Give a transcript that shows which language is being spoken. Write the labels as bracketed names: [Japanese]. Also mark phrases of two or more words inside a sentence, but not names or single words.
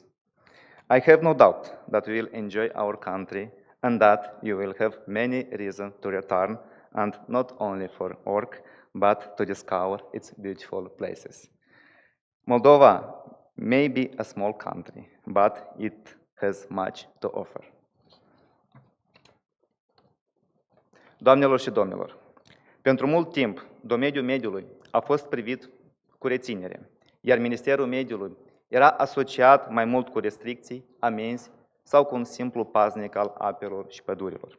[English] I have no doubt that we will enjoy our country and that you will have many reasons to return, and not only for work, but to discover its beautiful places. Moldova may be a small country, but it has much to offer. [Romanian] Doamnelor și domnilor, pentru mult timp, domeniul mediului a fost privit cu reținere, iar Ministerul Mediului era asociat mai mult cu restricții, amenzi sau cu un simplu paznic al apelor și pădurilor.